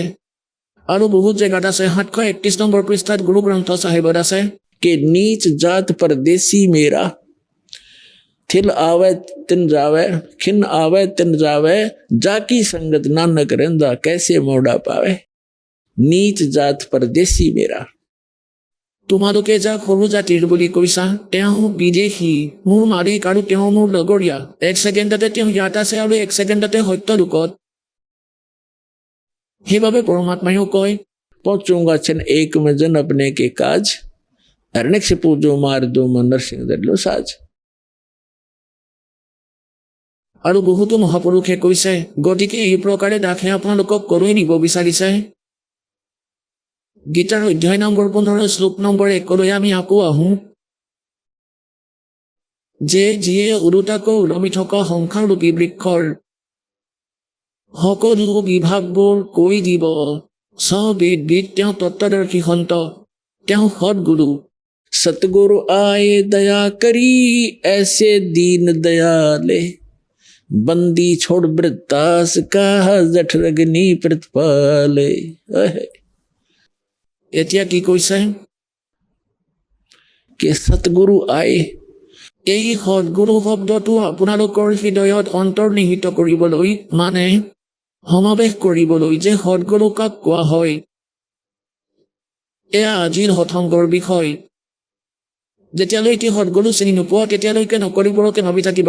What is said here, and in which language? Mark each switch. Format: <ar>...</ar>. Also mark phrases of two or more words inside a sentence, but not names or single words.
<as>আৰু বহুত জেগাত আছে। 731 নম্বৰ পৃষ্ঠাত গুৰু গ্ৰন্থ চাহিবত আছে,</as> <hi>के नीच जात परदेसी मेरा थिल आवे तिन जावे खिन आवे तिन जावे जाकी संगत नानक रंदा कैसे मोड़ा पावे नीच जात परदेसी मेरा</hi> <as>তোমালোকে যাক সৰু জাতিৰ বুলি কৈছা, তেওঁ বিদেশী, মোৰ মালিক আৰু তেওঁ মোৰ লগৰীয়া। এক ছেকেণ্ডতে তেওঁ ইয়াত আছে আৰু এক ছেকেণ্ডতে সত্য লোকত। সেইবাবে পৰমাত্মায়ো কয়,</as> <hi>पहुंचूंगा छन एक में जन अपने के काज अरण्य से पूजो मार दो मनर सिंह दलो साज</hi> <as>আৰু বহুতো মহাপুৰুষে কৈছে, গতিকে এই প্ৰকাৰে দাসে আপোনালোকক কলৈ নিব বিচাৰিছে। গীতাৰ অধ্যায় নম্বৰ 15 শ্লোক নম্বৰ 1 আমি আকৌ আহোঁ, যে যিয়ে ওলোটাকৈ ওলমি থকা সংসাৰৰূপী বৃক্ষৰ সকলো বিভাগবোৰ কৈ দিব, সবেদ তেওঁ তত্ত্বদৰ্শী সন্ত, তেওঁ সৎগুৰু।</as> <hi>सतगुरु आए दया करी ऐसे दीन दयाले बंदी छोड़ वृत्तास का जठ रगनी प्रतिपाले</hi> <as>এতিয়া কি কৈছে,</as> <hi>के सतगुरु आए</hi> <as>এই সৎগুৰু শব্দটো আপোনালোকৰ হৃদয়ত অন্তৰ্নিহিত কৰিবলৈ, মানে সমাৱেশ কৰিবলৈ যে সৎগুৰু কাক কোৱা হয়, এয়া আজিৰ সৎসংগৰ বিষয়। যেতিয়ালৈকে সৎগুৰু চিনি নোপোৱা তেতিয়ালৈকে নকৰিবৰকে ভাবি থাকিবা।</as>